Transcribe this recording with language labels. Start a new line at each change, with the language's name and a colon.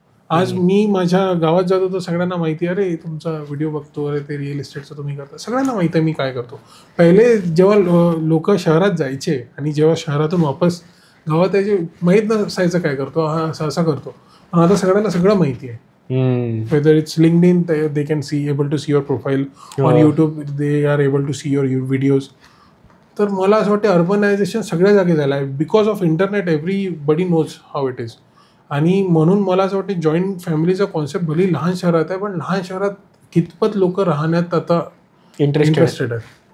Marathi: आज मी माझ्या गावात जातो तर सगळ्यांना माहिती आहे, अरे तुमचा व्हिडिओ बघतो, अरे ते रिअल इस्टेटचं तुम्ही करता, सगळ्यांना माहिती आहे मी काय करतो. पहिले जेव्हा लोक शहरात जायचे आणि जेव्हा शहरातून वापस गावात यायचे माहीत नसायचं काय करतो, हा असं करतो. पण आता सगळ्यांना सगळं माहिती आहे.
English: Whether it's LinkedIn, they can able to see your profile. On YouTube, they are able to see your videos.
Marathi: तर मला असं वाटतं अर्बनायझेशन सगळ्या जागी झालं आहे
English: Because of internet. Everybody knows how it is.
Marathi: आणि म्हणून मला असं वाटतं जॉईंट फॅमिलीचा कॉन्सेप्ट भली लहान शहरात आहे, पण लहान शहरात कितपत लोक राहण्यात आता इंटरेस्टेड आहेत.